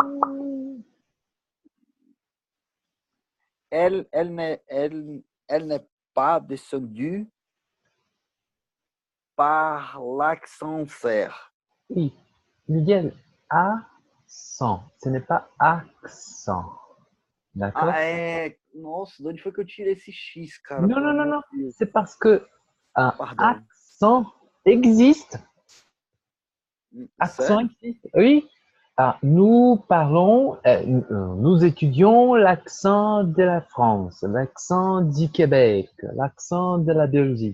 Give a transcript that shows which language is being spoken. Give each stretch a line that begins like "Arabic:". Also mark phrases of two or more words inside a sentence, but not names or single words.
French: elle n'est pas descendue par l'ascenseur. Oui. Miguel, accent. Ce n'est pas accent. D'accord?
Portuguese: Nossa, de onde foi que eu tirei esse X, cara?
French: Non,
Portuguese: Pelo
French: non, non,
Portuguese: amor
French: non.
Portuguese: de Deus.
French: C'est parce que un Pardon. accent existe. Accent
Portuguese: Sério?
French: existe. Oui. Ah, nous parlons, nous étudions l'accent de la France, l'accent du Québec, l'accent de la Belgique.